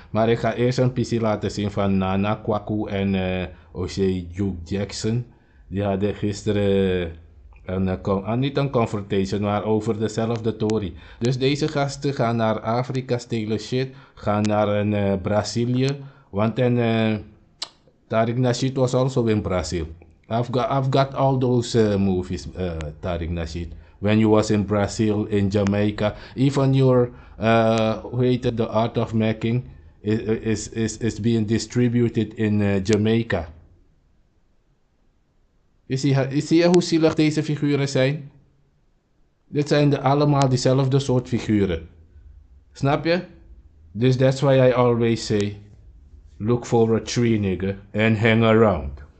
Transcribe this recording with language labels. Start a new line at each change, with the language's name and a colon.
Dutch: Maar ik ga eerst een PC laten zien van Nana Kwaku en O'Shea Duke Jackson. Die hadden gisteren niet een confrontation, maar over dezelfde Tory. Dus deze gasten gaan naar Afrika, stelen shit, gaan naar Brazilië.
English: Want Tariq Nasheed was also in Brazil. I've got all those movies, Tariq Nasheed. When you was in Brazil, in Jamaica, even your
Dutch: hoe heet het,
English: The Art of Making is being distributed in Jamaica.
Dutch: Zie je hoe zielig deze figuren zijn? Dit zijn allemaal diezelfde soort figuren. Snap je? Dus
English: that's why I always say, look for a tree, nigga, and hang around.